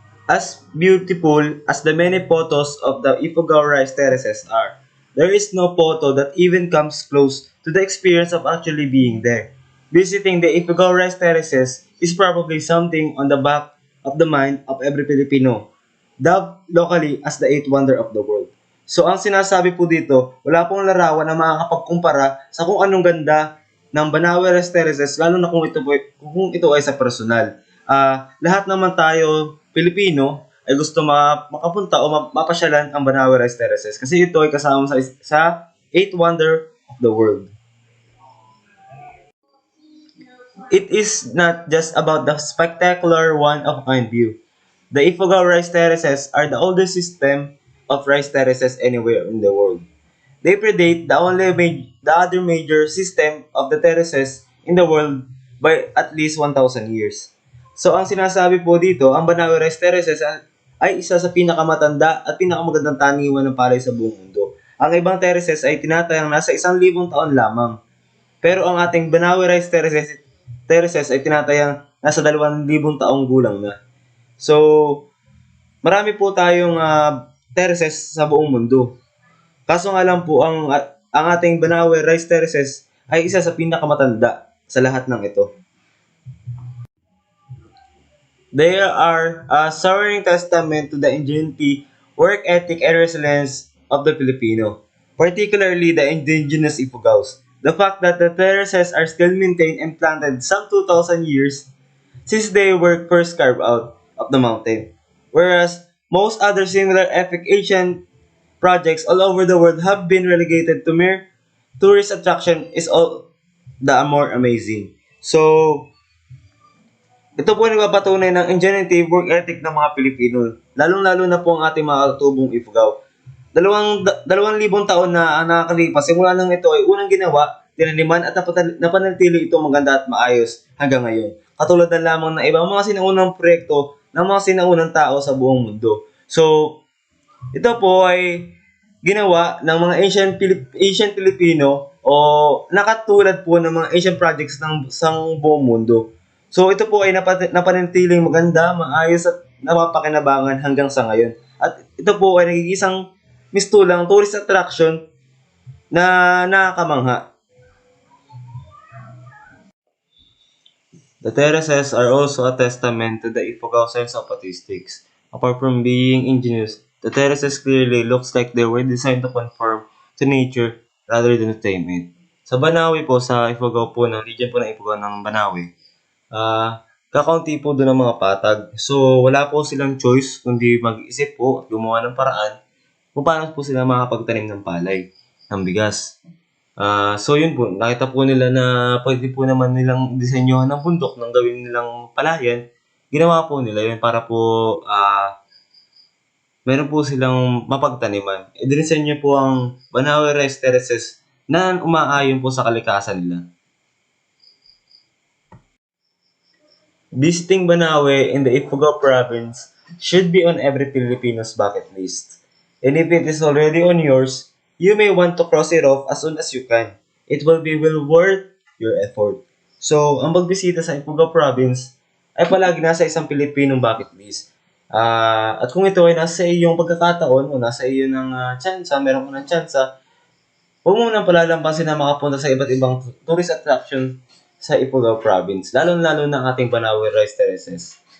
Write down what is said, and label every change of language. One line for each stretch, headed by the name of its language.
English: As beautiful as the many photos of the Ifugao rice terraces are, there is no photo that even comes close to the experience of actually being there. Visiting the Ifugao rice terraces is probably something on the back of the mind of every Filipino, dubbed locally as the eighth wonder of the world.
Filipino: So ang sinasabi po dito, wala pong larawan na makakapagkumpara sa kung anong ganda ng Banawe Rice Terraces, lalo na kung ito ay sa personal. Lahat naman tayo Pilipino ay gusto makapunta o mapasyalan ang Banawe Rice Terraces kasi ito ay kasama sa eighth wonder of the world.
English: It is not just about the spectacular one-of-a-kind view. The Ifugao rice terraces are the oldest system of rice terraces anywhere in the world. They predate the other major system of the terraces in the world by at least 1,000 years.
Filipino: So ang sinasabi po dito, ang Banawe Rice Terraces ay isa sa pinakamatanda at pinakamagandang taniman ng palay sa buong mundo. Ang ibang terraces ay tinatayang nasa 1,000 taon lamang. Pero ang ating Banawe Rice terraces ay tinatayang nasa 2,000 taong gulang na. So, marami po tayong terraces sa buong mundo. Kaso nga lang po, ang ating Banawe Rice Terraces ay isa sa pinakamatanda sa lahat ng ito.
English: They are a soaring testament to the ingenuity, work ethic, and resilience of the Filipino, particularly the indigenous Ifugaos. The fact that the terraces are still maintained and planted some 2,000 years since they were first carved out of the mountain. Whereas most other similar epic ancient projects all over the world have been relegated to mere tourist attraction is all the more amazing.
Filipino: So, ito po nagpapatunay ng
English: ingenuity work ethic
Filipino: ng mga Pilipino, lalong-lalo na po ang ating mga katutubong Ifugao. 2,000 taon na ang nakakalipas, simula nang ito ay unang ginawa, tinaniman at napanatili ito maganda at maayos hanggang ngayon. Katulad na lamang ng ibang mga sinaunang proyekto ng mga sinaunang tao sa buong mundo. So, ito po ay ginawa ng mga ancient Filipino o nakatulad po ng mga ancient projects ng sang buong mundo. So ito po ay napanatiling maganda, maayos at napapakinabangan hanggang sa ngayon. At ito po ay nagiging isang mistulang tourist attraction na nakakamangha.
English: The terraces are also a testament to the Ifugao sense of artistics. Apart from being ingenious, the terraces clearly looks like they were designed to conform to nature rather than to tame it.
Filipino: Sa Banawi po, sa Ifugao po, ng region po ng Ifugao ng Banawi, kakaunti po doon ang mga patag. So, wala po silang choice kundi mag-isip po at gumawa ng paraan kung paano po sila makapagtanim ng palay, ng bigas. So yun po, nakita po nila na pwede po naman nilang disenyohan ng bundok nang gawin nilang palayan. Ginawa po nila yun para po meron po silang mapagtaniman. Idinisenyo po ang Banawe Rice Terraces na umaayon po sa kalikasan nila.
English: Visiting Banawe in the Ifugao province should be on every Filipino's bucket list. And if it is already on yours, you may want to cross it off as soon as you can. It will be well worth your effort.
Filipino: So, ang pagbisita sa Ifugao province ay palagi nasa isang Pilipinong bucket list. At kung ito ay nasa iyong pagkakataon o nasa iyo ng tsansa, meron ko ng tsansa, huwag mo nang palalampasin na makapunta sa iba't ibang tourist attraction sa Ifugao province, lalo-lalo na ang ating Banawe Rice Terraces.